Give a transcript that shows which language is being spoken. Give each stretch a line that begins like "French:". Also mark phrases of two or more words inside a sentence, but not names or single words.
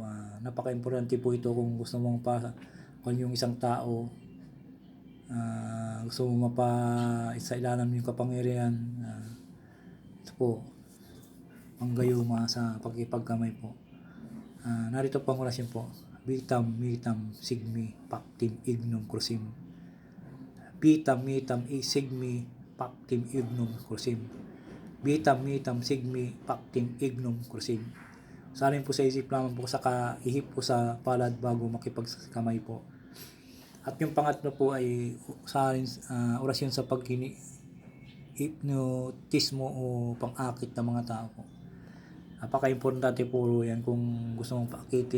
Filipino: Napaka-importante po ito kung gusto mong kung yung isang tao, gusto mo isailalim yung kapangyarihan, ito po, panggayuma sa pakikipagkamay po. Narito po ang orasyon po. Vitam sigmi pactim ignum crusim. Vitam sigmi pactim ignum crusim. Vitam sigmi pactim ignum crusim. Salin po sa isip lamang po, saka ihip po sa palad bago makipagkamay po. At yung pangatlo po ay orasyon sa hypnotismo o pang-akit ng mga tao po. Napaka-importante po yan kung gusto mong paakitin.